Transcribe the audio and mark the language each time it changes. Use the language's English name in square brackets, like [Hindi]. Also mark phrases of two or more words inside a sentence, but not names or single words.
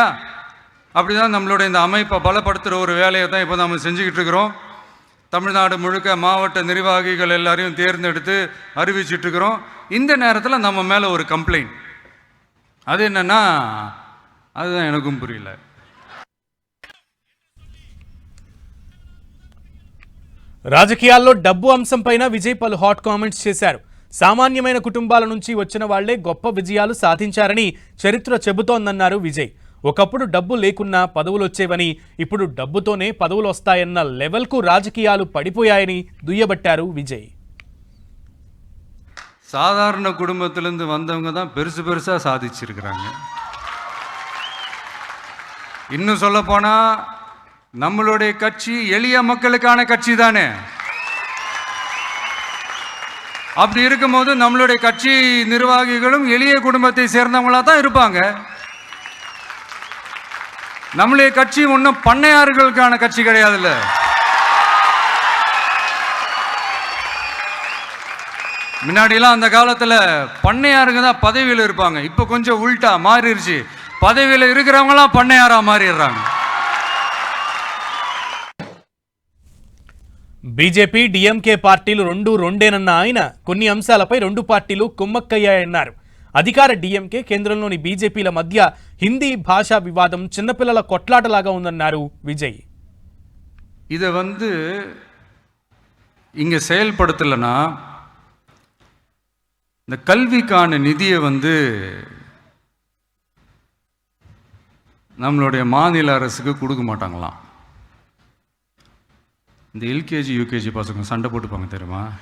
[Tamil] அப்படி தான் நம்மளுடைய இந்த அமைப்பை பலப்படுத்துகிற ஒரு வேலையை தான் இப்போ நம்ம செஞ்சுக்கிட்டு இருக்கிறோம். தமிழ்நாடு முழுக்க மாவட்ட நிர்வாகிகள் எல்லாரையும் தேர்ந்தெடுத்து அறிவிச்சிட்ருக்கிறோம். இந்த நேரத்தில் நம்ம மேலே ஒரு கம்ப்ளைண்ட், அது என்னென்னா அதுதான் எனக்கும் புரியல. [Telugu] రాజకీయాల్లో డబ్బు అంశంపైన విజయ్ పలు [English] hot comments [Telugu] చేశారు. సామాన్యమైన కుటుంబాల నుంచి వచ్చిన వాళ్లే గొప్ప విజయాలు సాధించారని చరిత్ర చెబుతోందన్నారు విజయ్. ఒకప్పుడు డబ్బు లేకున్నా పదవులు వచ్చేవని, ఇప్పుడు డబ్బుతోనే పదవులు వస్తాయన్న లెవెల్కు రాజకీయాలు పడిపోయాయని దుయ్యబట్టారు విజయ్. [Tamil] சாதாரண குடும்பத்திலிருந்து வந்தவங்க தான் பெருசு பெருசாக சாதிச்சிருக்கிறாங்க. இன்னும் சொல்ல போனால் நம்மளுடைய கட்சி எளிய மக்களுக்கான கட்சி தானே. அப்படி இருக்கும்போது நம்மளுடைய கட்சி நிர்வாகிகளும் எளிய குடும்பத்தை சேர்ந்தவங்களா தான் இருப்பாங்க. நம்மளுடைய கட்சி ஒன்றும் பண்ணையார்களுக்கான கட்சி கிடையாதுல்ல. முன்னாடிலாம் அந்த காலத்தில் பண்ணையாருங்க தான் பதவியில் இருப்பாங்க. இப்போ கொஞ்சம் உள்டா மாறிடுச்சு. பதவியில் இருக்கிறவங்களாம் பண்ணையாராக மாறிடுறாங்க. [Telugu] బీజేపీ, డీఎంకే పార్టీలు రెండేనన్న ఆయన కొన్ని అంశాలపై రెండు పార్టీలు కుమ్మక్కయ్యాయన్నారు. అధికార డీఎంకే, కేంద్రంలోని బీజేపీల మధ్య హిందీ భాషా వివాదం చిన్నపిల్లల కొట్లాటలాగా ఉందన్నారు విజయ్. [Tamil] இதை இங்கே செயல்படுத்தலைன்னா இந்த கல்விக்கான நிதியை நம்மளுடைய மாநில அரசுக்கு கொடுக்க மாட்டாங்களாம். இந்த [English] LKG UKG [Tamil] பசங்க சண்டை போட்டுப்பாங்க தெரியுமா?